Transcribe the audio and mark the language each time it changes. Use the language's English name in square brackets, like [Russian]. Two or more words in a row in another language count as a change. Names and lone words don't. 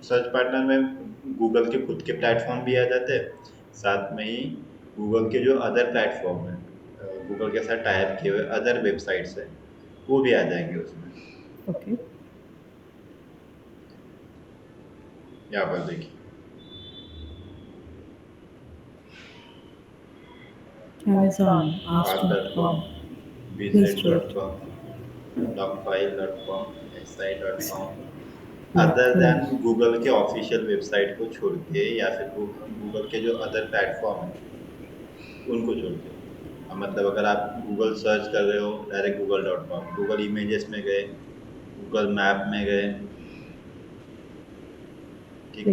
[English] search partner [Hindi] में गूगल के खुद के प्लेटफॉर्म भी आ जाते हैं, साथ में ही गूगल के जो [English] other platform [Hindi] है, गूगल के साथ [English] tie up [Hindi] किए हुए [English] other websites [Hindi] हैं वो भी आ जाएंगे उसमें। ओके। यहाँ पर देखिए, Amazon, ask.com, ask.com, Quizlet, bizlet.com, docfile.com, si.com, अदर Blackfin. देन गूगल के [English] official website [Hindi] को छोड़ के, या फिर गूगल के जो [English] other platform [Hindi] है उनको छोड़ के। मतलब अगर आप गूगल सर्च कर रहे हो, डायरेक्ट गूगल.com, गूगल इमेजेस में गए, गूगल मैप में गए, ठीक